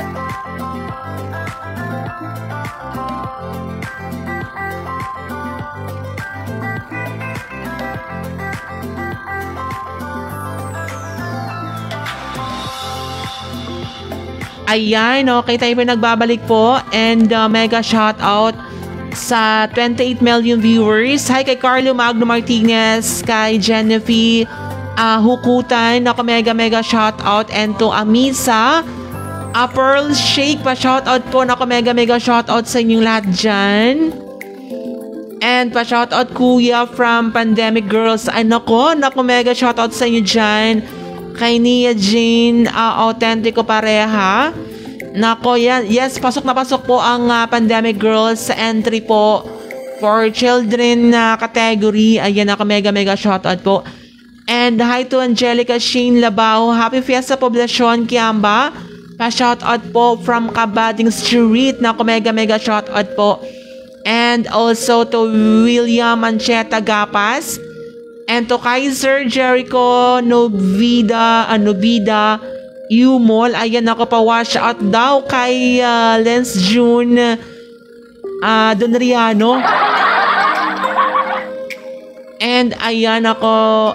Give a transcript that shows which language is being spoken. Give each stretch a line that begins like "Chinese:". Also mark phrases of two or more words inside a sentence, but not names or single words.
Filipino: Ayan, okay, tayo po nagbabalik po and
English: mega shout out
Filipino: sa 28
English: million viewers.
Filipino: Hi kay Carlo Magno Martinez, kay Jennifer Hukutan, ako mega shout out,
English: and to
Filipino: Amisa, Pearl Shake pa
English: shout out
Filipino: po, ako
English: mega shout out
Filipino: sa inyong lahat dyan. And pa
English: shout out
Filipino: Kuya from Pandemic Girls. Ay nako
English: mega shout out
Filipino: sa inyo dyan. Kay Nia Jane Autentico pareha. Nako yan. Yes, pasok na pasok po ang Pandemic Girls sa entry po
English: for children category.
Filipino: Ayan, ako
English: mega shoutout
Filipino: po.
English: And hi to
Filipino: Angelica Shane Labao.
English: Happy Fiesta
Filipino: Poblacion Kiamba. Pa-shoutout po from Kabading Street. Nako
English: mega shoutout
Filipino: po.
English: And also to William Ancheta Gapas. And to Kaiser Jericho Novida Umol.
Filipino: Ayan, ako pa wash out daw kay Lens June Donriano. And ayan ako.